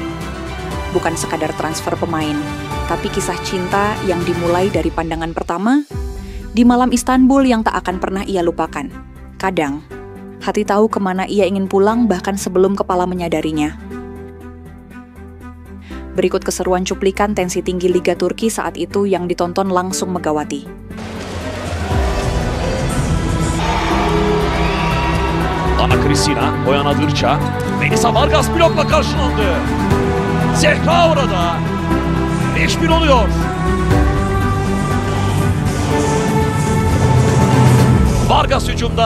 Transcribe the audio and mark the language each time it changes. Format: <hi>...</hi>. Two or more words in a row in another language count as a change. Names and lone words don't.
<id>Bukan sekadar transfer pemain, tapi kisah cinta yang dimulai dari pandangan pertama, di malam Istanbul yang tak akan pernah ia lupakan. Kadang, hati tahu kemana ia ingin pulang bahkan sebelum kepala menyadarinya. Berikut keseruan cuplikan tensi tinggi Liga Turki saat itu yang ditonton langsung Megawati.</id> <tr>Ana Kristina oyaladıkça Melisa Vargas blokla karşılandı. Zehra orada. 5-1 oluyor. Vargas hücumda.</tr>